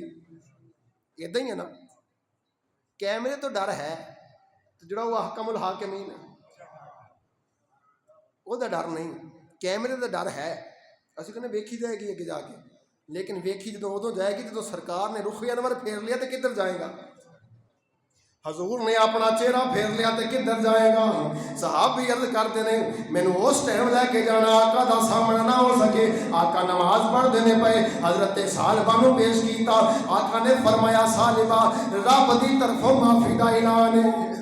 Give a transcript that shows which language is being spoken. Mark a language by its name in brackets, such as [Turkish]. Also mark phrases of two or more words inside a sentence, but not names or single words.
[Urdu] اِداں ہی ہے نا، کیمرے تو ڈر ہے، تو جو وہ حکم الحاکمین ہے اودا ڈر نہیں، کیمرے کا ڈر ہے. [Punjabi] اسی کہنے ویکھی جائے گی اگے جاکے، لیکن ویکھی جو اودوں جائے گی [Urdu] جو سرکار نے رخِ انور پھیر لیا تو کدھر جائے گا. حضور نے اپنا چہرہ پھیر لیا تو کدھر جائے گا؟ صحابی عرض کرتے ہیں [Punjabi] مینوں اس ٹائم لے کے جانا آقا دا سامنا نہ ہو سکے۔ آقا نماز پڑھ دینے پے، حضرت ثعلبہ نو پیش کیتا، آقا نے فرمایا ثعلبہ رب دی طرفوں معافی دا اعلان ہے۔